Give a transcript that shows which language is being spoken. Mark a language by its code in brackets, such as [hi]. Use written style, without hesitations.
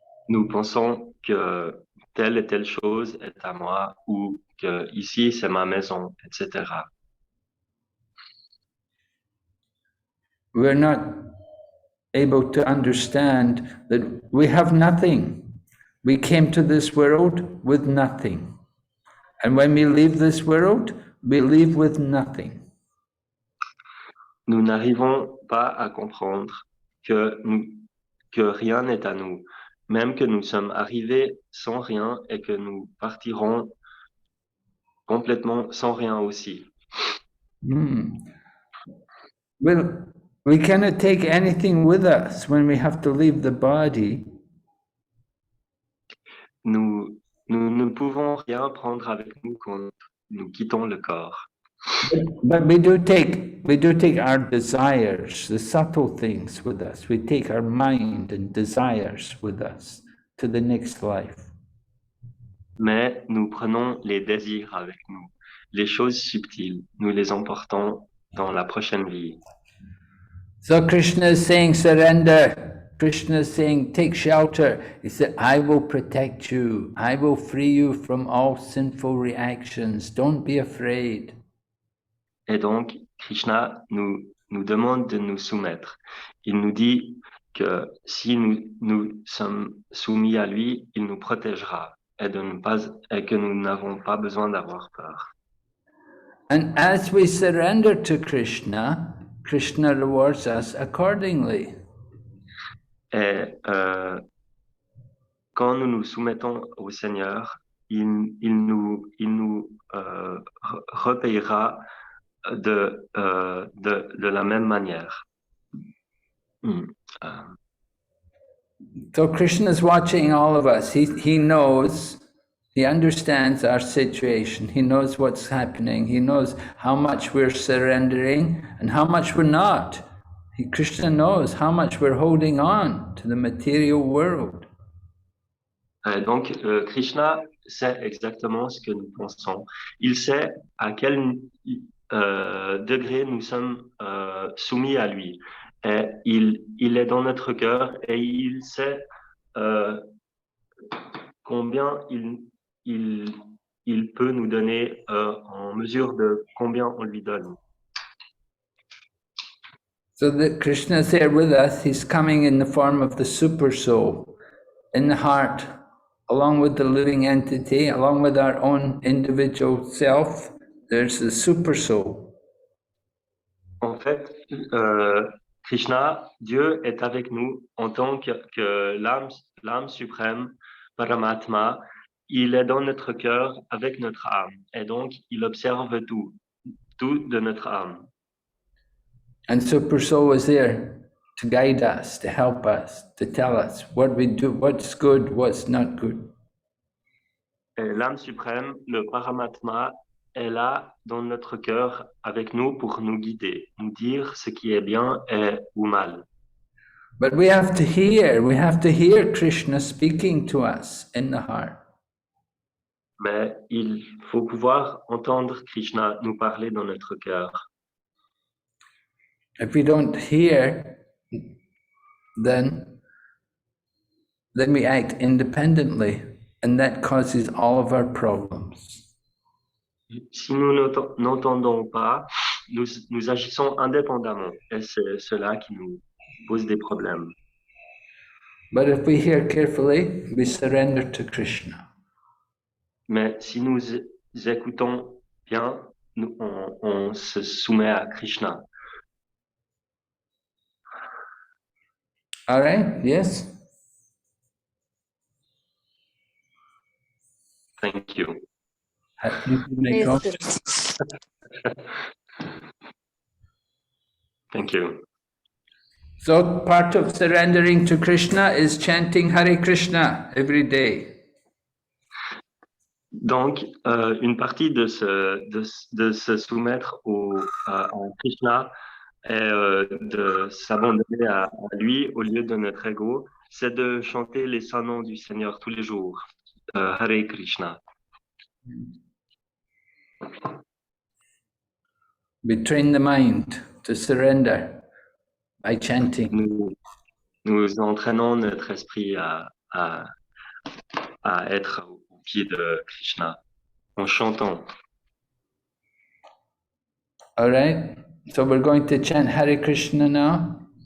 [fr] Nous pensons que telle et telle chose est à moi ou que ici c'est ma maison, etc. [en] We're not able to understand that we have nothing. We came to this world with nothing. And when we leave this world, we leave with nothing. [fr] Nous n'arrivons pas à comprendre que rien n'est à nous, même que nous sommes arrivés sans rien et que nous partirons complètement sans rien aussi. [en] Well, we cannot take anything with us when we have to leave the body. [fr] Nous ne pouvons rien prendre avec nous quand nous quittons le corps. [en] But we do take our desires, the subtle things with us. We take our mind and desires with us to the next life. [fr] Mais nous prenons les désirs avec nous, les choses subtiles, nous les emportons dans la prochaine vie. [en] So Krishna is saying surrender. Krishna is saying take shelter. He said, I will protect you. I will free you from all sinful reactions. Don't be afraid. [fr] Et donc, Krishna nous demande de nous soumettre. Il nous dit que si nous sommes soumis à lui, il nous protégera et que nous n'avons pas besoin d'avoir peur. [en] And as we surrender to Krishna, Krishna rewards us accordingly. [fr] Et quand nous nous soumettons au Seigneur, il nous repayera de la même manière. [en] So Krishna is watching all of us. He knows, he understands our situation. He knows what's happening. He knows how much we're surrendering and how much we're not. Krishna knows how much we're holding on to the material world. [fr] Donc, Krishna sait exactement ce que nous pensons. Il sait à quel degré nous sommes soumis à lui. Et il est dans notre cœur et il sait combien il peut nous donner en mesure de combien on lui donne. [en] So that Krishna is there with us. He's coming in the form of the super soul in the heart, along with the living entity, along with our own individual self. There's the super soul. [fr] En fait, Krishna, Dieu est avec nous en tant que l'âme suprême, Paramatma. Il est dans notre cœur avec notre âme. Et donc, il observe tout de notre âme. [en] And super soul is there to guide us, to help us, to tell us what we do, what's good, what's not good. [fr] Et l'âme suprême, le Paramatma, est là dans notre cœur avec nous pour nous guider, nous dire ce qui est bien ou mal. [en] But we have to hear Krishna speaking to us in the heart. [fr] Mais il faut pouvoir entendre Krishna nous parler dans notre cœur. [en] If we don't hear, then we act independently, and that causes all of our problems. [fr] Si nous n'entendons pas, nous agissons indépendamment, et c'est cela qui nous pose des problèmes. [en] But if we hear carefully, we surrender to Krishna. [fr] Mais si nous écoutons bien, on se soumet à Krishna. [en] All right? Yes? Thank you. Yes, Guru. Thank you. So part of surrendering to Krishna is chanting Hare Krishna every day. [fr] Donc, une partie de se soumettre à Krishna et de s'abandonner à lui au lieu de notre ego, c'est de chanter les saints noms du Seigneur tous les jours. [en] Hare Krishna. We train the mind to surrender by chanting. [fr] Nous entraînons notre esprit à être au pied de Krishna en chantant. [en] All right? So we're going to chant Hare Krishna now.